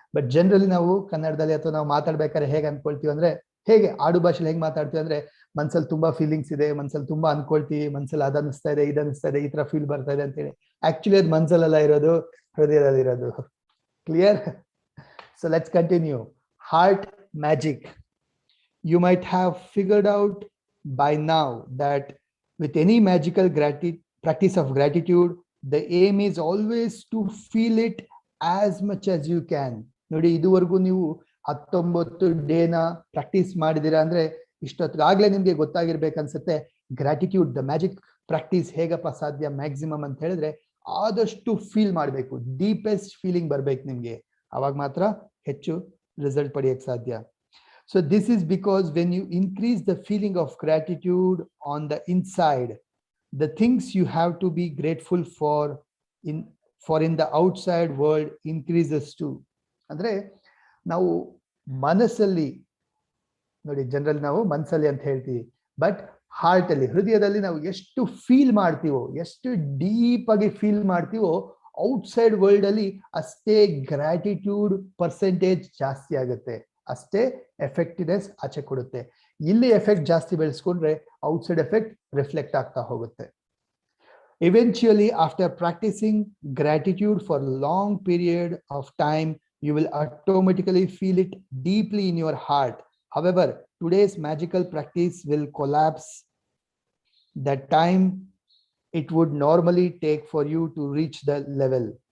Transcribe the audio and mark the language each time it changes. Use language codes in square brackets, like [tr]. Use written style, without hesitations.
[kn] But generally ನಾವು ಕನ್ನಡದಲ್ಲಿ ಅಥವಾ ನಾವು ಮಾತಾಡ್ಬೇಕಾದ್ರೆ ಹೇಗೆ ಅನ್ಕೊಳ್ತೀವಿ ಅಂದ್ರೆ, ಹೇಗೆ ಆಡು ಭಾಷೆಲಿ ಹೇಗೆ ಮಾತಾಡ್ತೀವಿ ಅಂದ್ರೆ, ಮನ್ಸಲ್ಲಿ ತುಂಬಾ ಫೀಲಿಂಗ್ಸ್ ಇದೆ, ಮನ್ಸಲ್ಲಿ ತುಂಬಾ ಅನ್ಕೊಳ್ತೀವಿ, ಮನ್ಸಲ್ಲಿ ಅದ ಅನಿಸ್ತಾ ಇದೆ, ಇದನ್ನಿಸ್ತಾ ಇದೆ, ಈ ತರ ಫೀಲ್ ಬರ್ತಾ ಇದೆ ಅಂತ ಹೇಳಿ. ಆಕ್ಚುಲಿ ಅದು ಮನ್ಸಲ್ಲೆಲ್ಲ ಇರೋದು, ಹೃದಯದಲ್ಲಿ ಇರೋದು. [en] Clear? So let's continue. Heart magic. You might have figured out by now that with any magical practice of gratitude, the aim is always to feel it as much as you can. [kn] ನೋಡಿ, ಇದುವರೆಗೂ ನೀವು 19 ಡೇನ practice ಮಾಡಿದಿರಾ ಅಂದ್ರೆ ಇಷ್ಟೊತ್ತಿಗಾಗ್ಲೇ ನಿಮ್ಗೆ ಗೊತ್ತಾಗಿರ್ಬೇಕನ್ಸುತ್ತೆ gratitude the magic practice ಹೇಗಪ್ಪ ಸಾಧ್ಯ maximum ಅಂತ ಹೇಳಿದ್ರೆ, ಆದಷ್ಟು ಫೀಲ್ ಮಾಡಬೇಕು, ಡೀಪೆಸ್ಟ್ ಫೀಲಿಂಗ್ ಬರ್ಬೇಕು ನಿಮ್ಗೆ. ಅವಾಗ ಮಾತ್ರ ಹೆಚ್ಚು ರಿಸಲ್ಟ್ ಪಡೆಯಕ್ಕೆ ಸಾಧ್ಯ. [en] So this is because when you increase the feeling of gratitude on the inside, the things you have to be grateful for in the outside world increases too. [kn] ಅಂದ್ರೆ ನಾವು ಮನಸ್ಸಲ್ಲಿ, ನೋಡಿ ಜನರಲ್ ನಾವು ಮನಸ್ಸಲ್ಲಿ ಅಂತ ಹೇಳ್ತೀವಿ, ಬಟ್ ಹಾರ್ಟ್ ಅಲ್ಲಿ, ಹೃದಯದಲ್ಲಿ ನಾವು ಎಷ್ಟು ಫೀಲ್ ಮಾಡ್ತೀವೋ, ಎಷ್ಟು ಡೀಪ್ ಆಗಿ ಫೀಲ್ ಮಾಡ್ತೀವೋ, ಔಟ್ಸೈಡ್ ವರ್ಲ್ಡ್ ಅಲ್ಲಿ ಅಷ್ಟೇ ಗ್ರಾಟಿಟ್ಯೂಡ್ ಪರ್ಸೆಂಟೇಜ್ ಜಾಸ್ತಿ ಆಗುತ್ತೆ, ಅಷ್ಟೇ ಎಫೆಕ್ಟಿವ್ನೆಸ್ ಆಚೆ ಕೊಡುತ್ತೆ. ಇಲ್ಲಿ ಎಫೆಕ್ಟ್ ಜಾಸ್ತಿ ಬೆಳೆಸ್ಕೊಂಡ್ರೆ ಔಟ್ಸೈಡ್ ಎಫೆಕ್ಟ್ ರಿಫ್ಲೆಕ್ಟ್ ಆಗ್ತಾ ಹೋಗುತ್ತೆ. [en] Eventually, after practicing gratitude for a long period of time, you will automatically feel it deeply in your heart. However, today's magical practice will collapse the time it would normally take for you to reach the level.